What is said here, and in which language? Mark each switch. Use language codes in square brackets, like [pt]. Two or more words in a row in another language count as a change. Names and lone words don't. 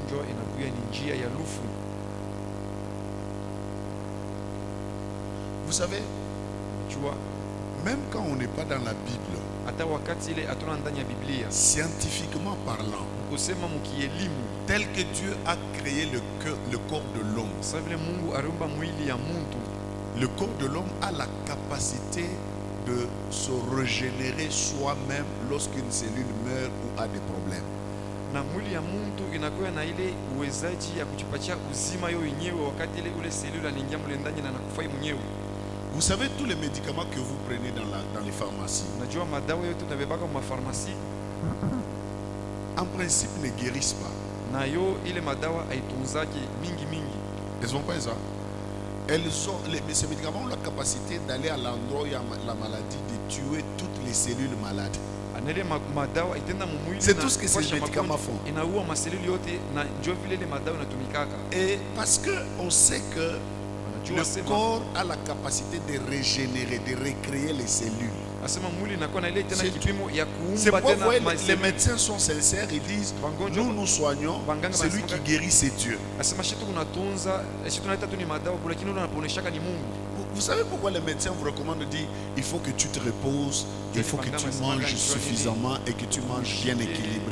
[fr] Vous savez, même quand on n'est pas dans la Bible, scientifiquement parlant, tel que Dieu a créé le que le corps de l'homme. [sw] Sasa vile Mungu aliumba mwili ya muntu, [fr] Le corps de l'homme a la capacité de se régénérer soi-même lorsqu'une cellule meurt ou a des problèmes. [sw] na mwili ya muntu inakuwa na ile uwezaji ya kujipatia uzima yo yenyewe wakati ile ule selula anaingia mule ndani na anakufa mwenyewe. [fr] Vous savez, tous les médicaments que vous prenez dans les pharmacies, [sw] Unajua madawa yote tunabebaka kwa farmasi [fr] en principe ne guérissent pas. [sw] na yo ile madawa haitunzaki mingi mingi. [fr] Elles ont pas ça. Ces médicaments ont la capacité d'aller à l'endroit où il y a la maladie, de tuer toutes les cellules malades. [sw] Anele madawa itenda mu mwili. [fr] C'est tout ce que ces médicaments font. [sw] Inaua maseluli yote na ndio vile ile madawa inatumikaka. [fr] Et parce que on sait que le corps a la capacité de régénérer, de recréer les cellules. C'est pourquoi vous voyez, les médecins sont sincères, ils disent nous nous soignons, celui qui guérit c'est Dieu. Vous savez pourquoi les médecins vous recommandent de dire il faut que tu te reposes, il faut que tu manges suffisamment et que tu manges bien équilibré.